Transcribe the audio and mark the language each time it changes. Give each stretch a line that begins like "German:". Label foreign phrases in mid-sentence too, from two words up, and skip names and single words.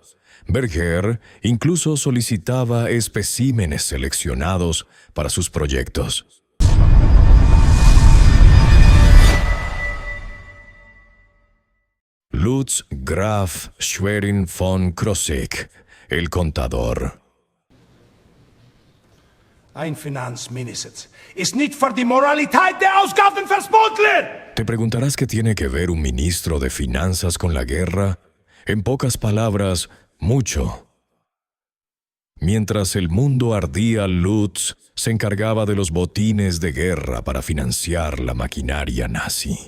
Spanish: Berger incluso solicitaba especímenes seleccionados para sus proyectos. Lutz Graf Schwerin von Krosigk, el contador.
German: Ein Finanzminister ist nicht für die Moralität der Ausgaben verantwortlich.
Spanish: Te preguntarás qué tiene que ver un ministro de finanzas con la guerra. En pocas palabras, mucho. Mientras el mundo ardía, Lutz se encargaba de los botines de guerra para financiar la maquinaria nazi.